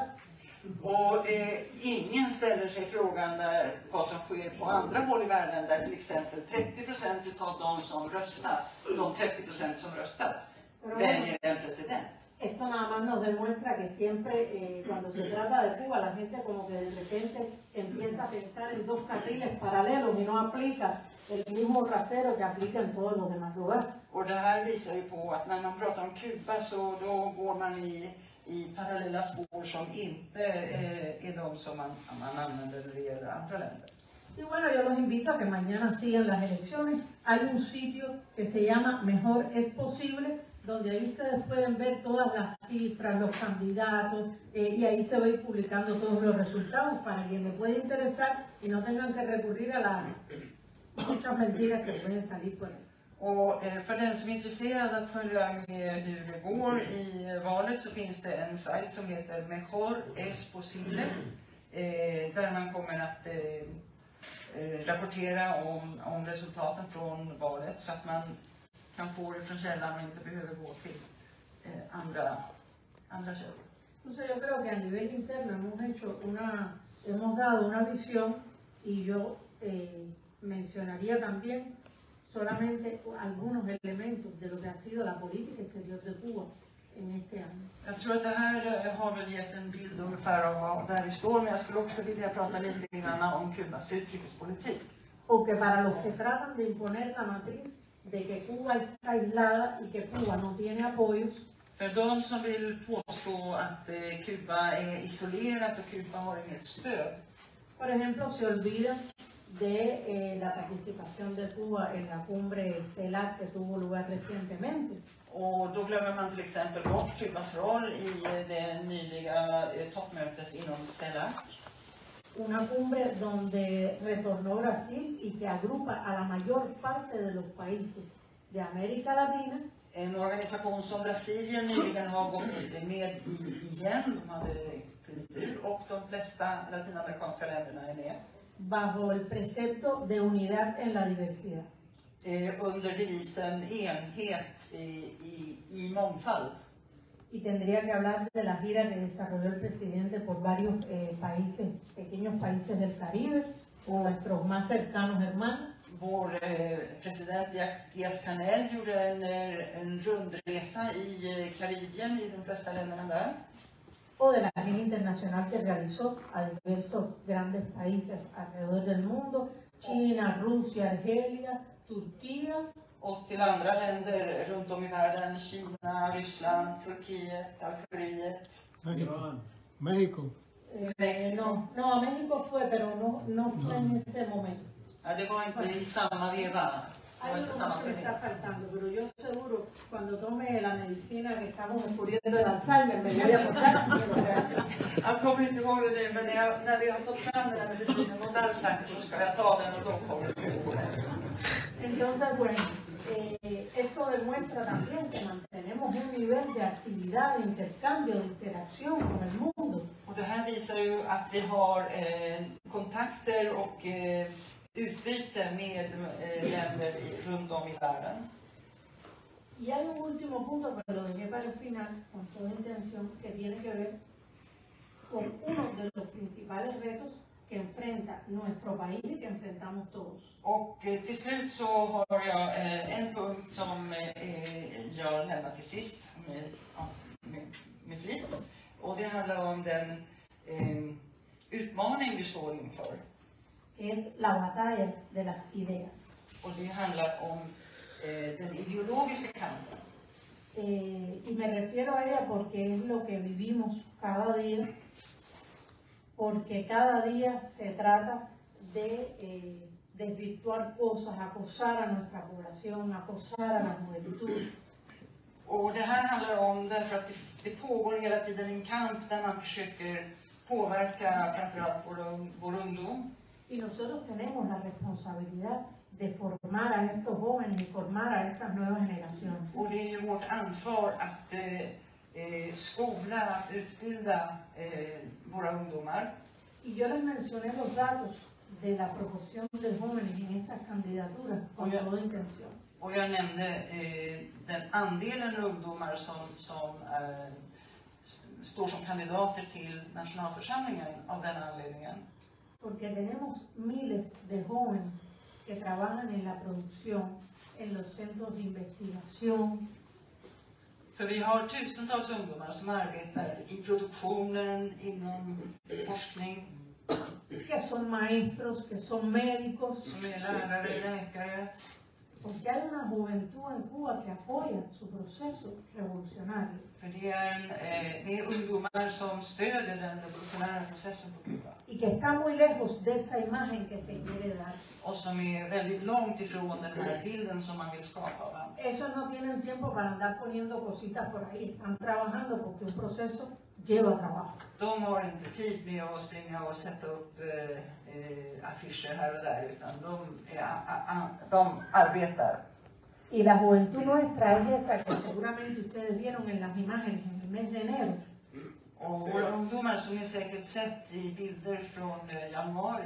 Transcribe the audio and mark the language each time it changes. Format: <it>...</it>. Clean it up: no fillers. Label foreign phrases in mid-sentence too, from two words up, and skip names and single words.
<sv>Och ingen ställer sig frågan vad som sker på andra håll i världen där till exempel 30% av de som röstat, de 30% som röstat, väljer en president.</sv> <es>Esto nada más nos demuestra que siempre cuando se trata de Cuba la gente como que de repente empieza a pensar en dos carriles paralelos y no aplica el mismo rasero que aplica en todos los demás lugares.</es> <sv>Och det här visar ju på att när man pratar om Kuba så då går man i parallella spår som inte är de som man använder när det gäller andra länder.</sv> <es>Y bueno, yo los invito a que mañana sigan las elecciones. Hay un sitio que se llama Mejor es Posible, donde ahí ustedes pueden ver todas las cifras, los candidatos, y ahí se va a ir publicando todos los resultados para quien le pueda interesar y no tengan que recurrir a las muchas mentiras que pueden salir por ahí.</es> <sv>Och för den som är intresserad att följa med hur det går i valet så finns det en sajt som heter Mejor es Posible, där man kommer att rapportera om resultaten från valet så att man kan få det från källan och inte behöver gå till andra källor.</sv> <es>Entonces yo creo que a nivel interno hemos dado una visión y yo mencionaría también solamente algunos elementos de lo que ha sido la política exterior de Cuba en este año.</es> <sv>Jag tror att det här har väl gett en bild ungefär av där vi står, men jag skulle också vilja prata lite grann om Kubas utrikespolitik.</sv> <es>Porque para los que tratan de imponer la matriz de que Cuba está aislada y que Cuba no tiene apoyos,</es> <sv>För de som vill påstå att Kuba är isolerat och Kuba har inget stöd.</sv> <es>por ejemplo, se olvidan de la participación de Cuba en la cumbre CELAC que tuvo lugar recientemente.</es> <sv>Och då glömmer man till exempel bort Kubas roll i det nyliga toppmötet inom CELAC.</sv> <es>Una cumbre donde retornó Brasil y que agrupa a la mayor parte de los países de América Latina.</es> <sv>En organisation som Brasilien nyligen har gått med igen, de hade klivit ur, och de flesta latinamerikanska länderna är med.</sv> <es>Bajo el precepto de unidad en la diversidad.</es> <sv>Under devisen enhet i mångfald.</sv> <es>Y tendría que hablar de la gira que desarrolló el presidente por varios países, pequeños países del Caribe, nuestros más cercanos hermanos.</es> <sv>Vår president Díaz-Canel gjorde en rundresa i Karibien, i de flesta länderna där.</sv> <es>O de la gira internacional que realizó a diversos grandes países alrededor del mundo, China, Rusia, Argelia, Turquía.</es> <sv>Och till andra länder runt om i världen, Kina, Ryssland, Turkiet, Algeriet.</sv> <es>México. No, México fue, pero no fue en ese momento.</es> <sv>Ja, det var inte i samma veva.</sv> <es>Hay algo que me está faltando, pero yo seguro cuando tome la medicina que estamos descubriendo el Alzheimer me voy a acordar.</es> <sv>Jag kommer inte ihåg det nu, men när vi har fått fram den här medicinen mot Alzheimer så ska jag ta den och då kommer jag ihåg det.</sv> <es>Entonces, bueno, esto demuestra también que mantenemos un nivel de actividad, de intercambio, de interacción con el mundo.</es> <sv>Och det här visar ju att vi har kontakter och utbyte med länder runt om i världen.</sv> <es>Y hay un último punto que lo dejé para el final, con toda intención, que tiene que ver con uno de los principales retos que enfrenta nuestro país y que enfrentamos todos.</es> <sv>Och till slut så har jag en punkt som jag lämnar till sist med flit. Och det handlar om den utmaning vi står inför.</sv> <es>Es la batalla de las ideas.</es> <sv>Och det handlar om den ideologiska kampen.</sv> <es>Y me refiero a ella porque es lo que vivimos cada día, porque cada día se trata de desvirtuar cosas, acosar a nuestra población, acosar a la juventud.</es> <sv>Och det här handlar om därför att det pågår hela tiden en kamp där man försöker påverka framförallt vår ungdom.</sv> <es>Y nosotros tenemos la responsabilidad de formar a estos jóvenes y formar a estas nuevas generaciones.</es> <sv>Och det är ju vårt ansvar att skola, att utbilda våra ungdomar.</sv> <es>Y yo les mencioné los datos de la proporción de jóvenes en estas candidaturas con toda intención.</es> <sv>Och jag nämnde den andelen ungdomar som står som kandidater till nationalförsamlingen av den anledningen.</sv> <es>Porque tenemos miles de jóvenes que trabajan en la producción, en los centros de investigación.</es> <sv>För vi har tusentals ungdomar som arbetar i produktionen, inom forskning.</sv> <es>Que son maestros, que son médicos.</es> <sv>Som är lärare, läkare.</sv> <es>Porque hay una juventud en Cuba que apoya su proceso revolucionario.</es> <sv>För det är ungdomar som stöder den revolutionära processen på Kuba.</sv> <es>Y que está muy lejos de esa imagen que se quiere dar.</es> <sv>Och som är väldigt långt ifrån den här bilden som man vill skapa av dem.</sv> <es>Esos no tienen tiempo para andar poniendo cositas por ahí. Están trabajando porque un proceso lleva trabajo.</es> <sv>De har inte tid med att springa och sätta upp affischer här och där, utan de arbetar.</sv> <es>Y la juventud nuestra es esa que seguramente ustedes vieron en las imágenes en el mes de enero.</es> <sv>Och våra ungdomar som ni säkert sett i bilder från januari.</sv>